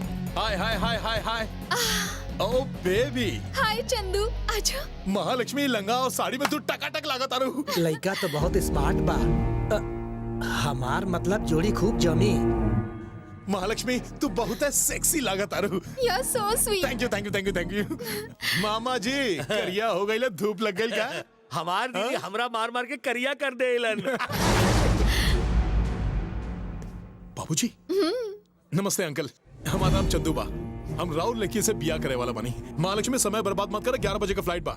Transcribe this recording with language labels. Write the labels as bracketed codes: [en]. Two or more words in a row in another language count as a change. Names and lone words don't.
[bho] हाय हाय हाय हाय हाय। ओ बेबी। हाय चंदू, आजा। महालक्ष्मी लंगा और साड़ी में तू टकाटक लागत आरू। लड़का तो बहुत स्मार्ट बा। हमार मतलब जोड़ी खूब जमी। महालक्ष्मी तू बहुत सेक्सी लागत आरू। [en] you are so sweet. thank you thank you thank you thank you. [bho] मामा जी करिया हो गई, धूप लग गई क्या? हमार दीदी हमरा मार मार के करिया कर देलन। बाबूजी। नमस्ते अंकल, हमारा नाम चंदू बा। हम राहुल लड़की से बिया करे वाला बनी। महालक्ष्मी समय बर्बाद मत कर, 11 बजे का फ्लाइट बा।